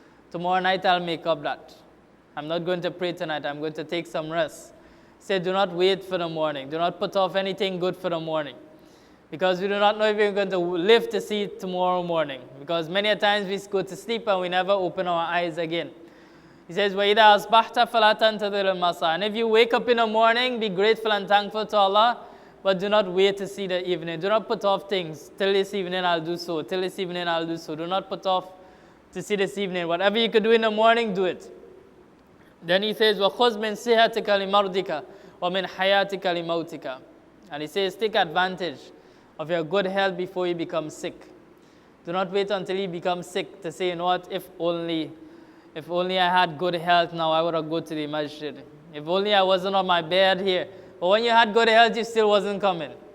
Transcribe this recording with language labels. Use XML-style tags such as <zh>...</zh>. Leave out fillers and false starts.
<en>Tomorrow night I'll make up that. I'm not going to pray tonight, I'm going to take some rest. Say, do not wait for the morning. Do not put off anything good for the morning. Because we do not know if we're going to live to see tomorrow morning. Because many a times we go to sleep and we never open our eyes again. He says,</en> <ar>وَإِذَا أَصْبَحْتَ فَلَا تَنْتَظِرِ الْمَسَاءَ.</ar> <en>And if you wake up in the morning, be grateful and thankful to Allah, but do not wait to see the evening. Do not put off things. Till this evening I'll do so. Till this evening I'll do so. Do not put off to see this evening. Whatever you could do in the morning, do it. Then he says,</en> <ar>وَخُذْ مِنْ صِحَتِكَ لِمَرْضِكَ وَمِنْ حَيَاتِكَ لِمَوْتِكَ.</ar> <en>And he says, take advantage of your good health before you become sick. Do not wait until you become sick to say, you know what, if only I had good health now, I would have gone to the masjid. If only I wasn't on my bed here. But when you had good health, you still wasn't coming.</en>